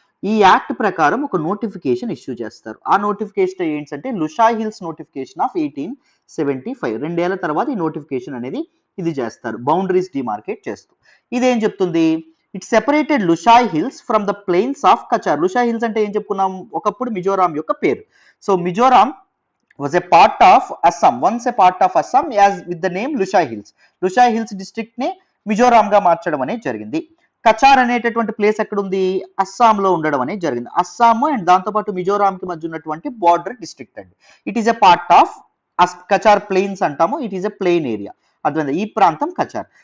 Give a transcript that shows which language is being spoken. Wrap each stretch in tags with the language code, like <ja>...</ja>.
<te>ఈ యాక్ట్ ప్రకారం ఒక నోటిఫికేషన్ ఇష్యూ చేస్తారు. ఆ నోటిఫికేషన్ ఏంటంటే లుషాయ్ హిల్స్ నోటిఫికేషన్ ఆఫ్ 1875. 2 ఏళ్ల తర్వాత ఈ నోటిఫికేషన్ అనేది ఇది చేస్తారు, బౌండరీస్ డిమార్కేట్ చేస్తూ. ఇదేం చెప్తుంది?</te> <en>It separated Lushai Hills from the plains of Cachar.</en> <te>Lushai hills అంటే ఏం చెప్పుకున్నాం? ఒకప్పుడు మిజోరాం యొక్క పేరు.</te> <en>So Mizoram was a part of Assam, once a part of Assam as with the name Lushai Hills.</en> <te>Lushai Hills district ని మిజోరాం గా మార్చడం అనేది జరిగింది. కచార్ అనేటటువంటి ప్లేస్ ఎక్కడ ఉంది? అస్సాంలో ఉండడం అనేది జరిగింది. అస్సాం అండ్ దాంతోపాటు మిజోరాంకి మధ్య ఉన్నటువంటి బార్డర్ డిస్ట్రిక్ట్ అండి.</te> <en>it is a part of Cachar plains</en> <te>అంటాము,</te> <en>It is a plain area.</en> <te>అర్థమైంది? ఈ ప్రాంతం కచార్.</te>